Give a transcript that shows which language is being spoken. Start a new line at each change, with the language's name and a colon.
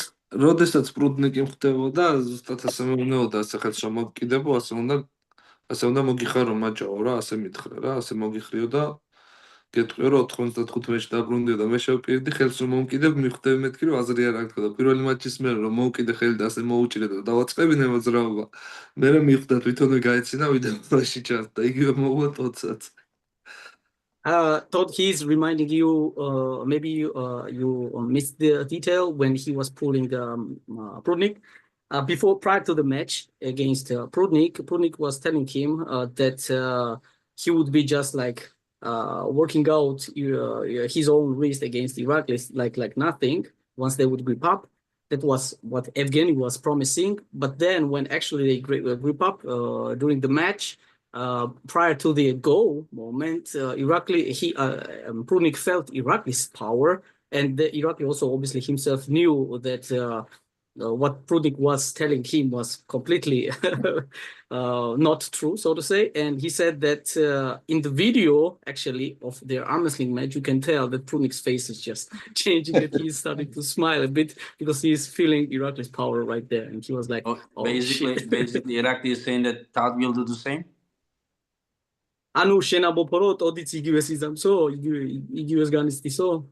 Georgian: როდესაც პრუდნიკი ხდებოდა, ზუსტად ასე მომნეოდა, ასე ხელს რომ მოგკიდებო, ასე უნდა მოგიხარო მაჭაო რა, ასე მითხრა რა, ასე მოგიხრიო და გეტყვიო რომ 95 მეჩ დაბრუნდიო და მე შევპირდი ხელს რომ მომკიდებ, მიხვდები მეთქი რომ აზრი არ აქვს და პირველი მაჩის მერე რომ მოვკიდე ხელი და ასე მოუჭირე და დავაწყებინე მოძრაობა. მე რომ მიხვდა თვითონვე გაეცინა ვიდეოში ჩასდა, იგივე მოუვა თოცაც.
English: Todd, he's reminding you, maybe you missed the detail when he was pulling Prudnik. Prior to the match against Prudnik was telling him that he would be just like working out his own wrist against Irakli like nothing once they would grip up. That was what Evgeny was promising. But then when actually they grip up during the match, prior to the goal moment, Prudnik felt Irakli's power, and Irakli also obviously himself knew that what Prudnik was telling him was completely not true, so to say. And he said that in the video, actually, of their Armwrestling match, you can tell that Prudnik's face is just changing, that he's starting to smile a bit because he's feeling Irakli's power right there. And he was like, basically, Irakli is saying that Todd will do the same?
Georgian: ანუ შენ ამბობ რომ ტოდიც იგივეს იზამსო, იგივეს განიცდისო?